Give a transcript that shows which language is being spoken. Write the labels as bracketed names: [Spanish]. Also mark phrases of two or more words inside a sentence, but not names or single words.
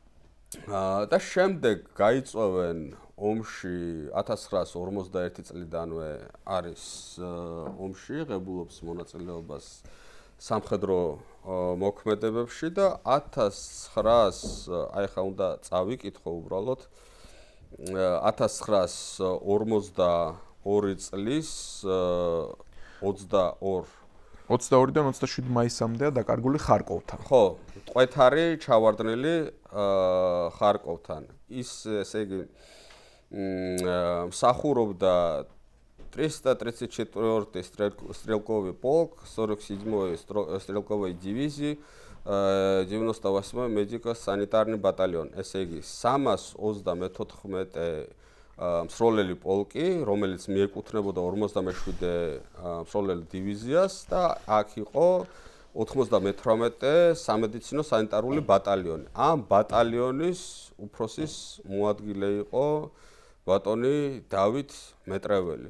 [Georgian] და შემდეგ გაიწვევენ ომში 1951 წლიდანვე არის ომში, ღებულობს მონაწილეობას სამხედრო მოქმედებებში და 1900 აი ხა უნდა წავიკითხო უბრალოდ 1952 წლის 22-დან 27 მაისამდეა დაკარგული ხარკოვთან. ხო, ტყვეთარი ჩავარდნილი ხარკოვთან. ის ესე იგი მსახურობდა [Russian] 334-й стрелковый полк, 47-й стрелковой дивизии, 98-й медико-санитарный батальон. [Georgian] ესე იგი 334 მსროლელი პოლკი, რომელიც მიეკუთვნებოდა 57-ე მსროლელ დივიზიას და აქ იყო 98-ე სამედიცინო სანიტარული ბატალიონი. ამ ბატალიონის უფროსის მოადგილე იყო ბატონი დავით მეტრეველი.